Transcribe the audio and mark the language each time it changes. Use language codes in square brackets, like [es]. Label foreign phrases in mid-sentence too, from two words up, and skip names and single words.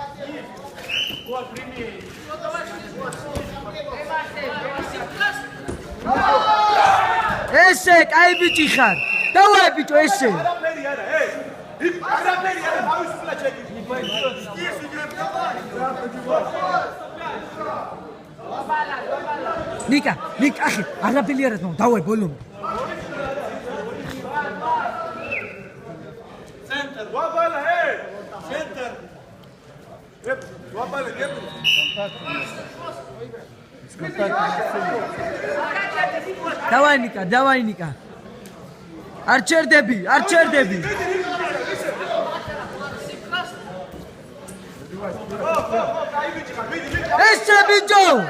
[ka] ესე, კაი ბიჭი ხარ. Давай, ბიჭო, ესე. არაფერი არა, არაფერი არა, თავისუფლად შეგიძლია. Ника, ახი, არაფერი არა, [ru] давай, болом. Центр. [ka] ვაბალა, ცენტრ. ვაბალა, [ru] Давай, Ника. [ka] არ ჩერდები. ესე ბიჭო.